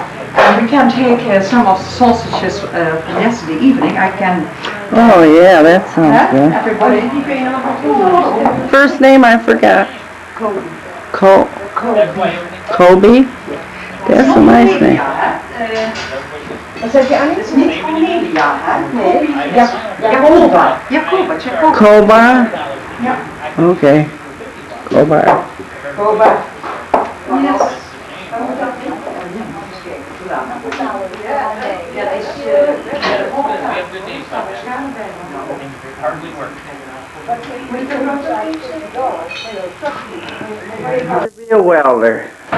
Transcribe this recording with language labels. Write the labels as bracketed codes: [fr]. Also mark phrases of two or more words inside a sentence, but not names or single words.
[en] And we can take some of the sausages from yesterday evening. I can. Oh yeah, that sounds good. Everybody. First name I forgot. Kobe. Kobe? That's a nice name. [nl] Wat zeg je Annie? Het is niet Cornelia, hè? Nee. Jacoba. Jacoba. Koba? Ja. [en] Okay. Koba. Koba. Yes. Be a welder.